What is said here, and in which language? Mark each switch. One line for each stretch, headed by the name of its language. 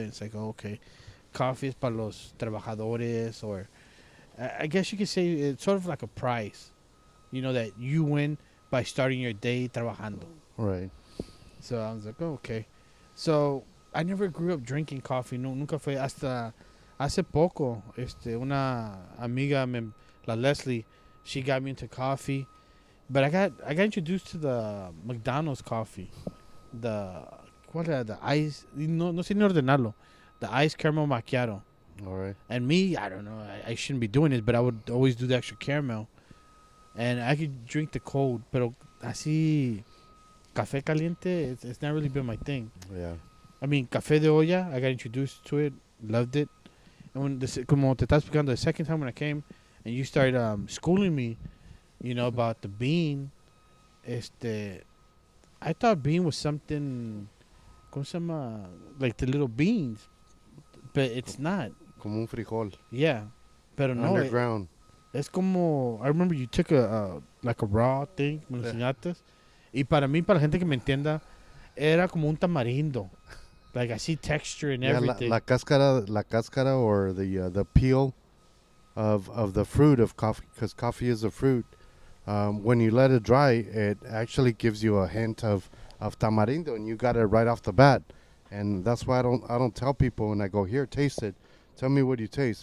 English: And it's like, oh, okay, coffee
Spanish: es para los trabajadores,
English: or I guess you could say it's sort of like a prize, that you win by starting your day trabajando. Right. So I was like, oh, okay. So I never grew up drinking coffee.
Spanish: No, nunca fue hasta hace poco. Una amiga, la Leslie,
English: she got me into coffee. But I got introduced to the McDonald's coffee.
Spanish: ¿Cuál era?
English: The ice,
Spanish: no sé ni ordenarlo.
English: The ice caramel macchiato. All right. And me, I don't know, I shouldn't be doing it, but I would always do the extra caramel. And I could drink the cold,
Spanish: pero así, café caliente,
English: it's not really been my thing. Yeah. I mean, café de olla, I got introduced to it, loved it. And when
Spanish: como te estás explicando,
English: the second time when I came, and you started schooling me, about the bean, I thought bean was something,
Spanish: ¿cómo se llama?
English: Like the little beans, but it's not.
Spanish: Como un frijol.
English: Yeah,
Spanish: pero no.
English: Underground.
Spanish: Es como,
English: I remember you took like a raw thing,
Spanish: me lo enseñaste. Y para mí, para la gente que me entienda, era como un tamarindo.
English: Like I see texture and everything.
Spanish: La cáscara
English: or the peel of the fruit of coffee, because coffee is a fruit. When you let it dry, it actually gives you a hint of tamarindo, and you got it right off the bat. And that's why I don't tell people when I go, here, taste it. Tell me what you taste.